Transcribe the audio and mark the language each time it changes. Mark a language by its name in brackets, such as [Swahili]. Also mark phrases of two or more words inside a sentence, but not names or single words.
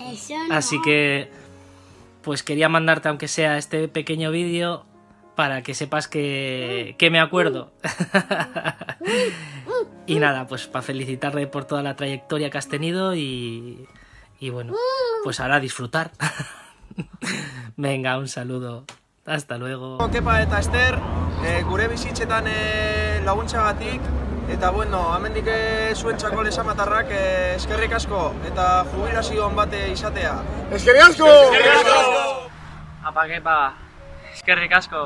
[Spanish] Así que pues quería mandarte aunque sea este pequeño vídeo para que sepas que me acuerdo. Y nada, pues para felicitarle por toda la trayectoria que has tenido y bueno, pues ahora disfrutar. Venga, un saludo. Hasta luego. [Basque] Kepa eta Ester, gure bizitzetan laguntzagatik, eta bueno, hemendik zuentzako lesamatarrak eskerrik asko eta jubilazio on bate izatea. Eskerrik asko! Eskerrik asko! Apa, Kepa, eskerrik asko.